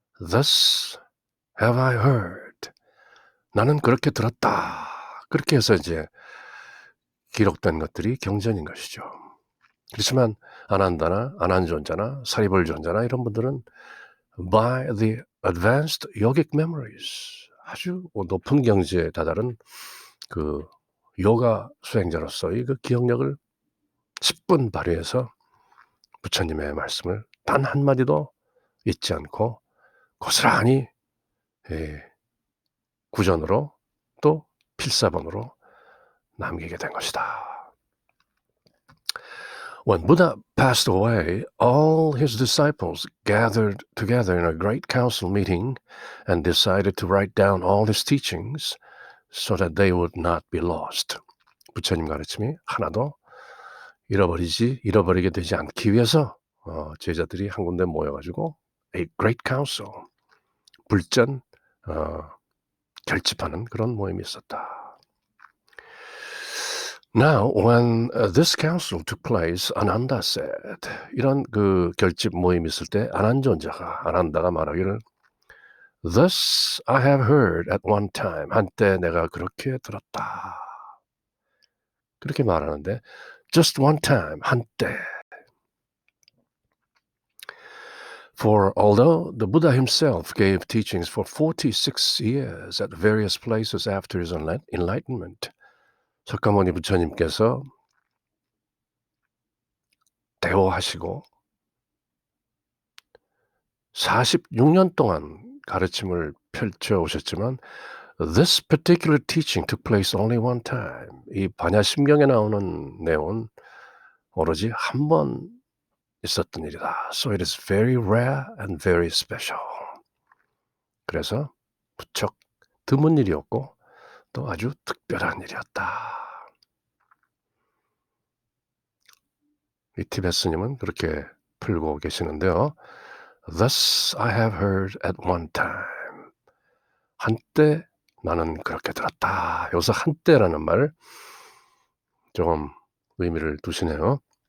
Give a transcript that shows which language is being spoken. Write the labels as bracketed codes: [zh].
[en] Thus have I heard. [ko] 나는 그렇게 들었다. 그렇게 해서 이제 기록된 것들이 경전인 것이죠. 그렇지만 아난다나 아난 존자나 사리불 존자나 이런 분들은 [en] by the advanced yogic memories. [ko] 아주 높은 경지에 다다른 그 요가 수행자로서의 그 기억력을 10분 발휘해서 부처님의 말씀을 단 한마디도 잊지 않고 고스란히 예 구전으로 또 필사본으로 남기게 된 것이다. [en] When Buddha passed away, all his disciples gathered together in a great council meeting and decided to write down all his teachings so that they would not be lost. [ko] 부처님 가르침이 하나도 잃어버리게 되지 않기 위해서 제자들이 한 군데 모여가지고 [en] a great council, [ko] 불전 결집하는 그런 모임이 있었다. [en] Now, when this council took place, Ananda said, [ko] 이런 그 결집 모임이 있을 때 아난다가 말하기를 [en] Thus I have heard at one time, [ko] 한때 내가 그렇게 들었다. 그렇게 말하는데 [en] just one time, [ko] 한때. [en] For although the Buddha himself gave teachings for 46 years at various places after his enlightenment, [ko] 석가모니 부처님께서 대호하시고 46년 동안 가르침을 펼쳐 오셨지만 [en] this particular teaching took place only one time. [ko] 이 반야심경에 나오는 내용은 오로지 한 번 있었던 일이다. [en] So it is very rare and very special. [ko] 그래서 무척 드문 일이었고 또 아주 특별한 일이었다. 이 티베트 스님은 그렇게 풀고 계시는데요. [en] Thus I have heard at one time. [ko] 한때 나는 그렇게 들었다. 여기서 한때라는 말 조금 의미를 두시네요.